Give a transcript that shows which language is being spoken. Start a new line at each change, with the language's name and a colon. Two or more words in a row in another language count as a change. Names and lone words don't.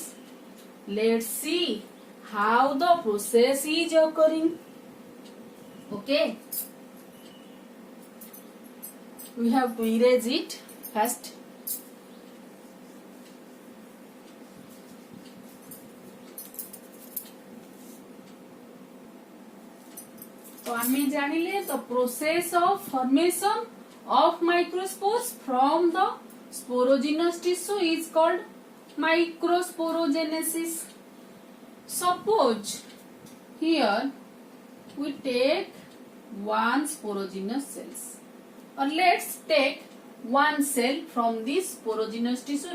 English: Let's see how the process is occurring. Okay, we have to erase it first.
Odia: ତ ଆମେ ଜାଣିଲେ
English: the process of formation of microspores from the sporogenous tissue is called microsporogenesis. Suppose here we take one sporogenous cells, or let's take one cell from this sporogenous tissue.